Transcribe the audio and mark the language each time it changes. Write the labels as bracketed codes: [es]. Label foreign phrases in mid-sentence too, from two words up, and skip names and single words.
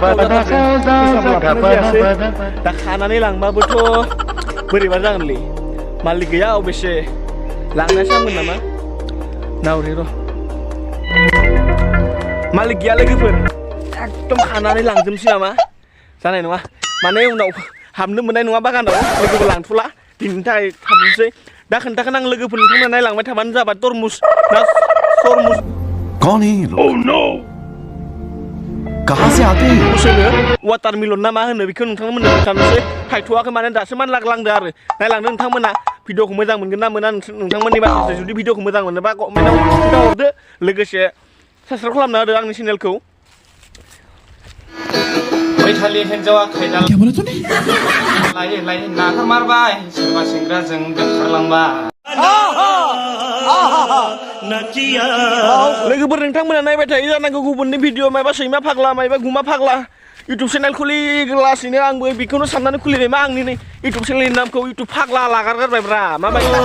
[brx] जायासै दा खानानै लांबाबोथ' बोरैबा जागोनलै मालिक गैया अबेसे लांनायसो हामगोन नामा नावरे र' मालिक गैया लोगोफोर एकदम खानानै लांजोबसै नामा जानाय नङा माने उनाव हाबनो मोननाय नङा बागानाव लोगोफोर लांथ'ला दिनैनि थाखाय थाबनोसै दा खोन्थागोन आं लोगोफोर नोंथांमोना नायलांबाय थाबानो जाबाय तरमुस ना सरमुस [hi] कौन है ये लोग? [en] Oh no! [hi] कहाँ से आते हैं? [brx] होनो वाटारमेलन ना मा होनो बेखौ नोंथांमोननो खोन्थानोसै थायथ'वाखै माने दासो मानलाग्लांदो आरो नायलांदो नोंथांमोना भिडिअखौ मोजां मोनगोन ना मोना नोंथांमोननि बाथ्राजों जुदि भिडिअखौ मोजां मोनोबा कमेन्टआव खोन्थाहरदो लोगोसे साबस्क्राइब खालामना होदो आंनि चेनेलखौ बैथालि हिन्जावा खायदा [hi] क्या बोला तूने? [brx] लायै लायै नागारमारबाय सोरबा सेंग्राजों दोनखारलांबाय लोगोफोर नोंथांमोना नायबाय थायो जानांगौ गुबुननि भिडिअ मायबा सैमा फाग्ला मायबा गुमा फाग्ला [en] YouTube channel [brx] खुलिगासिनो आंबो बेखौनो साननानै खुलिबाय मा आंनि नै इउटुब चेनेलनि नामखौ इउटुब फाग्ला लागारगारबायब्रा माबायदि